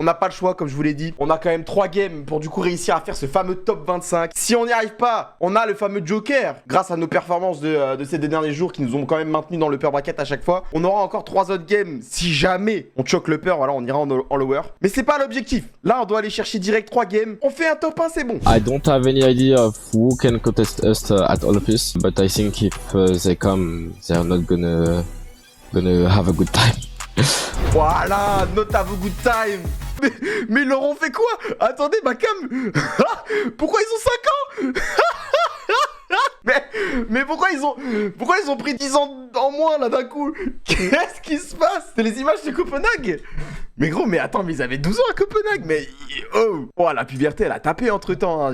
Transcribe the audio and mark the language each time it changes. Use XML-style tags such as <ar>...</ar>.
<fr>On n'a pas le choix, comme je vous l'ai dit. On a quand même 3 games pour du coup réussir à faire ce fameux top 25. Si on n'y arrive pas, on a le fameux Joker. Grâce à nos performances de ces 2 derniers jours qui nous ont quand même maintenus dans le upper bracket à chaque fois. On aura encore 3 autres games. Si jamais on choque le upper, voilà, on ira en lower. Mais c'est pas l'objectif. Là, on doit aller chercher direct 3 games. On fait un top 1, c'est bon.</fr> <en>I don't have any idea of who can contest us at all of this, but I think if they come, they're not gonna have a good time.</en> <fr>Voilà, note à vos good time. Mais ils leur ont fait quoi? Attendez, ma cam. Pourquoi ils ont 5 ans? mais pourquoi ils ont pris 10 ans en moins là d'un coup? Qu'est-ce qui se passe? C'est les images de Copenhague. Mais gros, mais attends, mais ils avaient 12 ans à Copenhague, mais oh, la puberté elle a tapé entre temps, hein.</fr>